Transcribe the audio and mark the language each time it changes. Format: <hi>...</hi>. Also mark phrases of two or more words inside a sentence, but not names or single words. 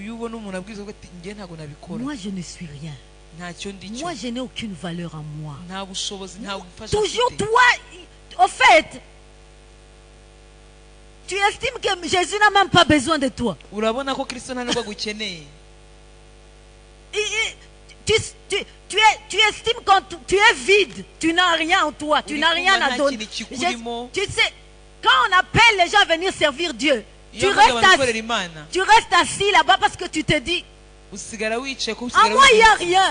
<rw>iyo ubona umuntu abwiza ko ati njye ntabwo nabikora,</rw> <fr>Moi je ne suis rien.</fr> <rw>ntacyo ndi cyo,</rw> <fr>Moi je n'ai aucune valeur en moi.</fr> <rw>nta bushobozi nta bufasha Toujours mfite.</rw> <fr>toi, au fait, tu estimes que Jésus n'a même pas besoin de toi.</fr> <rw>urabona ko Kristo nta nubwo agukeneye.</rw> <fr>Tu estimes quand tu es vide, tu n'as rien en toi, tu n'as rien à donner. Tu sais, quand on appelle les gens à venir servir Dieu, tu restes assis là-bas parce que tu te dis, en moi il n'y a rien.</fr>